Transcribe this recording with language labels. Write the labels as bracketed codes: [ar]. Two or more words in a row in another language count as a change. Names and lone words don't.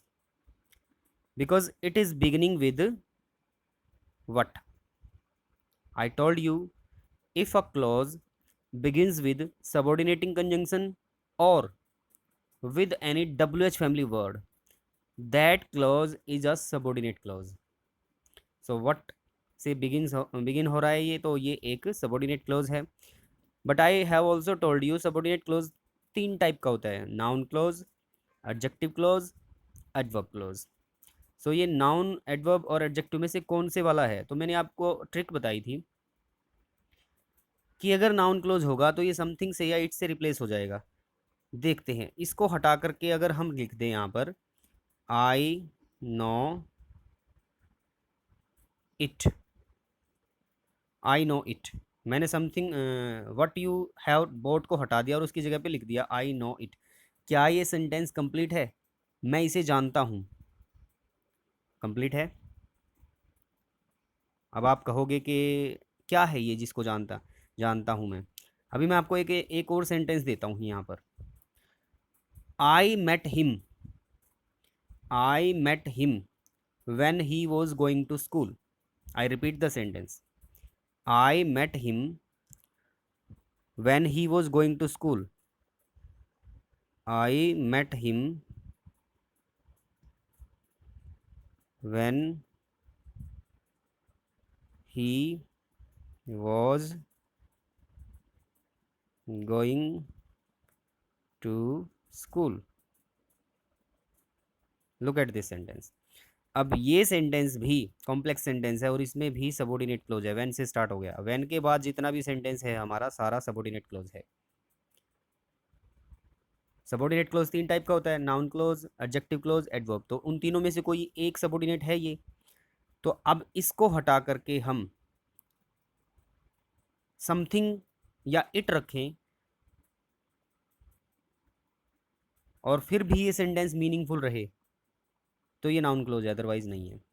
[en] Because it is beginning with what? I told you, if a clause begins with subordinating conjunction or with any WH family word, that clause is a subordinate clause. So what [hi] से begin हो रहा है ये, तो ये एक [en] subordinate clause [hi] है. [en] But I have also told you subordinate clause [hi] तीन टाइप का होता है: [en] noun clause, adjective clause, adverb clause. [hi] So ये noun, adverb और adjective में से कौन से वाला है? तो मैंने आपको ट्रिक बताई थी कि अगर [en] noun clause [hi] होगा तो ये something से या it से रिप्लेस हो जाएगा. देखते हैं, इसको हटा करके अगर हम लिख दें यहाँ पर [en] I know it. I know it. [hi] मैंने [en] something what you have bought [hi] को हटा दिया और उसकी जगह पे लिख दिया [en] I know it. [hi] क्या ये [en] sentence complete [hi] है? मैं इसे जानता हूँ, कंप्लीट है. अब आप कहोगे कि क्या है ये जिसको जानता जानता हूँ मैं. अभी मैं आपको एक और सेंटेंस देता हूँ यहाँ पर. [en] I met him. I met him when he was going to school. I repeat the sentence. I met him when he was going to school. I met him when he was going to school. Look at this sentence. [hi] अब ये सेंटेंस भी [en] complex sentence [hi] है और इसमें भी [en] subordinate clause [hi] है, व्हेन से स्टार्ट हो गया, व्हेन के बाद जितना भी सेंटेंस है हमारा सारा [en] subordinate clause [hi] है। [en] subordinate clause [hi] तीन टाइप का होता है, [en] noun clause, adjective clause, adverb. [hi] तो उन तीनों में से कोई एक सबऑर्डिनेट है ये। तो अब इसको हटा करके हम समथिंग या इट रखें और फिर भी ये [en] sentence meaningful [hi] रहे तो ये [en] noun clause [hi] है, अदरवाइज नहीं है।